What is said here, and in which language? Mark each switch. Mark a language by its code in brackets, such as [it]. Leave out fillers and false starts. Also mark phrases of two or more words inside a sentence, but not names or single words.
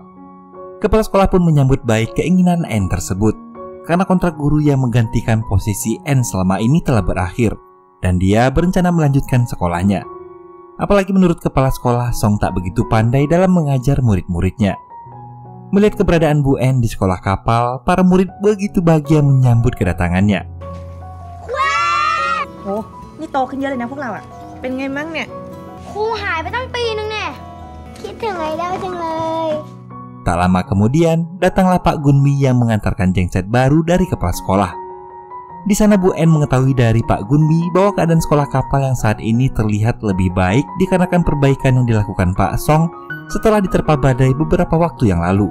[id] Kepala sekolah pun menyambut baik keinginan Anne tersebut, karena kontrak guru yang menggantikan posisi Anne selama ini telah berakhir, dan dia berencana melanjutkan sekolahnya. Apalagi menurut kepala sekolah, Song tak begitu pandai dalam mengajar murid-muridnya. Melihat keberadaan Bu Anne di sekolah kapal, para murid begitu bahagia menyambut kedatangannya. [th] Oh, นี่โตขึ้นเยอะเลยนะพวกเราอะเป็นไงมั่งเนี่ย ครูหายไปตั้งปีนึงแน่คิดถึงไอดอลจังเลย [id] Tak lama kemudian, datanglah Pak Gunmi yang mengantarkan jengset baru dari kepala sekolah. Di sana Bu Anne mengetahui dari Pak Gunmi bahwa keadaan sekolah kapal yang saat ini terlihat lebih baik dikarenakan perbaikan yang dilakukan Pak Song setelah diterpa badai beberapa waktu yang lalu.